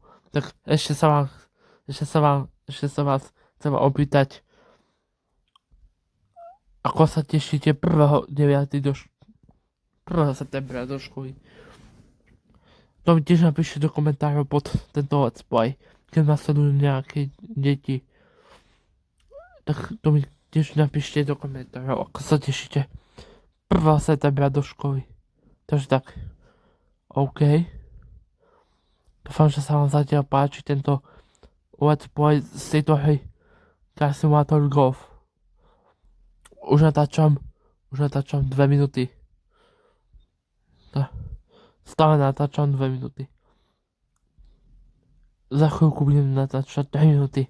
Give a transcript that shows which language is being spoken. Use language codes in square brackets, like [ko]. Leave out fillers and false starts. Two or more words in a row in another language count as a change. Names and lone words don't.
[sk] Tak ešte sa vás chcem opýtať, ako sa tešíte 1. septembra do školy. To mi tiež napíšte do komentárov pod tento [en] let's play, [sk] keď nás sledujú nejaké deti. Tak to mi tiež napíšte do komentárov, ako sa tešíte 1. septembra do školy. Takže tak. OK. Dúfam, že sa vám zatiaľ páči tento [en] let's play [sk] z tejto hry Car Simulator Golf. Už natáčam 2 minúty. Stále natáčam 2 minúty. Za chvíľku budem natáčať 3 minúty.